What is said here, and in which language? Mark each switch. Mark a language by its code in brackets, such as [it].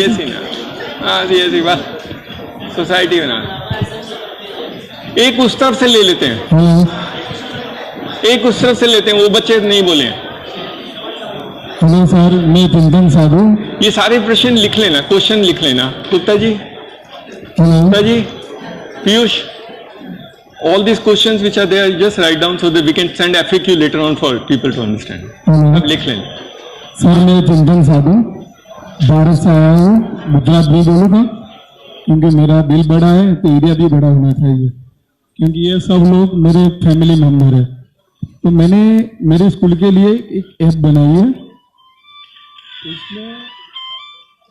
[hi] CSC बाल society बना, एक उस तरफ से ले लेते हैं, एक उस तरफ से लेते हैं, वो बच्चे नहीं बोले हैं। हेलो सर, मैं चिंतन साधु। ये सारे प्रश्न लिख लेना, क्वेश्चन लिख लेना। Gupta ji, hello [en] Gupta ji, Piyush, all these questions which are there, just write down so that we can send FAQ later on for people to understand. [hi] अब लिख लेना। सर, मैं चिंतन साधु भारत से आया हूँ, गुजरात नहीं बोलूँगा क्योंकि मेरा दिल बड़ा है, तो एरिया भी बड़ा होना चाहिए, क्योंकि ये सब लोग मेरे फैमिली मेंबर है। तो मैंने मेरे स्कूल के लिए एक ऐप बनाई है, इसमें